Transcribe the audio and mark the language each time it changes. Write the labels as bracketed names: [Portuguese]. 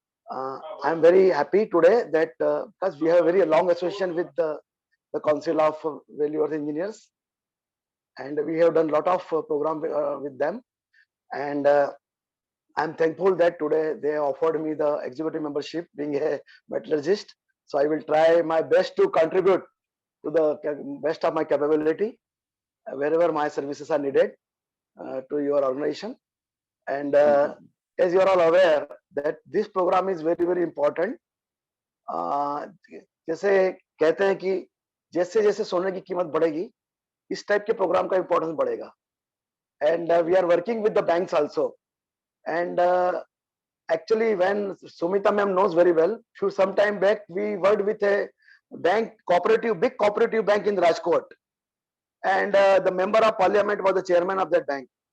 [English] I am very happy today that because we have a very long association with the Council of Valuers Engineers, and we have done a lot of program with them, and I am thankful that today they offered me the executive membership, being a metallurgist. So I will try my best to contribute to the best of my capability wherever my services are needed to your organization. And as you are all aware that this program is very, very important. [Hindi] जैसे कहते हैं कि जैसे जैसे सोने की कीमत बढ़ेगी, इस टाइप के प्रोग्राम का इम्पोर्टेंस बढ़ेगा. [English] And we are working with the banks also. And actually, when Sumita ma'am knows very well, some time back we worked with a bank, big cooperative bank in Rajkot, and the member of parliament was the chairman of that bank.